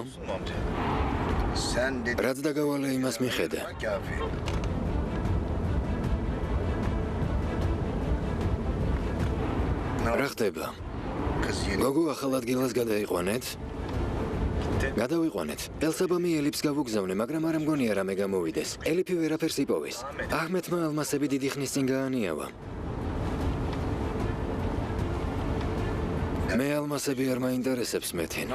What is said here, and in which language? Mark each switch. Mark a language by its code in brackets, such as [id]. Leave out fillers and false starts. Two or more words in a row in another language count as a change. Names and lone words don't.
[tr] sen dedin [ka] რაც დაგავალე იმას მიხედე. [tr] kafi [ka] რა ხდება? [tr] kız yeni [ka] გოგო ახალ ადგილას გადაიყვანეთ? გადავიყვანეთ. ელსაბამი ელიფს გავუგზავნე, მაგრამ არ მგონია რამე გამოვიდეს. ელიფი ვერაფერს იპოვის. აჰმედმა ალმასები დიდი ხნის წინ გაანიავა. მე ალმასები არ მაინტერესებს მეთინ.